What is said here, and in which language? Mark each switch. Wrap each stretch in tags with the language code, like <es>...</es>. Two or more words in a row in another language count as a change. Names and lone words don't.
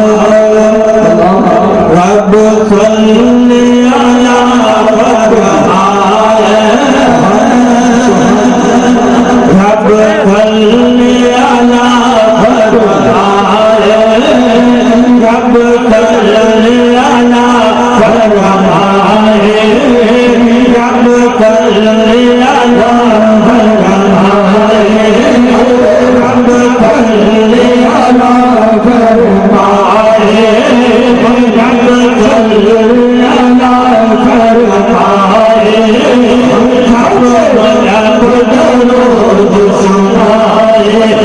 <ar>رب صل على رب صل على رب صل على फरमाए रब सल्ली अला फरमाए रब सल्ली अला फरमाए रब सल्ली अला फरमाए</ar> <sd>रब दरूद सुनाए</sd>